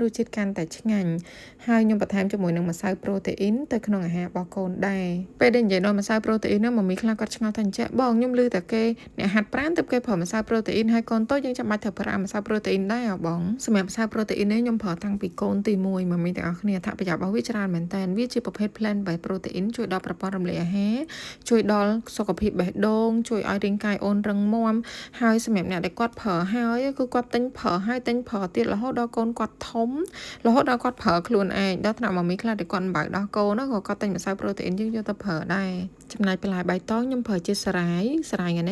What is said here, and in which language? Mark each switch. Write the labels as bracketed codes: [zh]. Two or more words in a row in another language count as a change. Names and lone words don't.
[km] សជាតិកាន់តែឆ្ងាញ់ហើយខ្ញុំបន្ថែមជាមួយនឹងម្សៅប្រូតេអ៊ីនទៅក្នុងអាហាររបស់កូនដែរពេលដែលនិយាយដល់ម្សៅប្រូតេអ៊ីននោះមមីខ្លះគាត់ឆ្ងល់ថាអញ្ចឹងបងខ្ញុំឮតែគេអ្នកហាត់ប្រាណទៅគេប្រើម្សៅប្រូតេអ៊ីនហើយកូនតូចយើងចាំបាច់ត្រូវប្រើម្សៅប្រូតេអ៊ីនដែរបងសម្រាប់ម្សៅប្រូតេអ៊ីននេះខ្ញុំប្រើតាំងពីកូនទី1មកមានទាំងអស់គ្នាអត្ថប្រយោជន៍របស់វាច្រើនមែនតើវាជាប្រភេទ [en] plant based protein [km] ជួយដល់ប្រព័ន្ធរំលាយអាហារជួយដល់ សុខភាពបេះដូងជួយឲ្យរាងកាយអូនរឹងមាំហើយសម្រាប់អ្នកដែលគាត់ប្រើហើយគឺគាត់ទិញប្រើហើយទិញប្រើទៀតរហូតដល់កូនគាត់ធំរហូតដល់គាត់ប្រើខ្លួនឯងដល់ថ្នាក់មកមីខ្លះដែលគាត់មិនបើកដោះកូនក៏គាត់ទិញម្សៅប្រូតេអ៊ីនយើងយកទៅប្រើដែរចំណែកបន្លែបៃតងខ្ញុំប្រើជាសារាយនេះ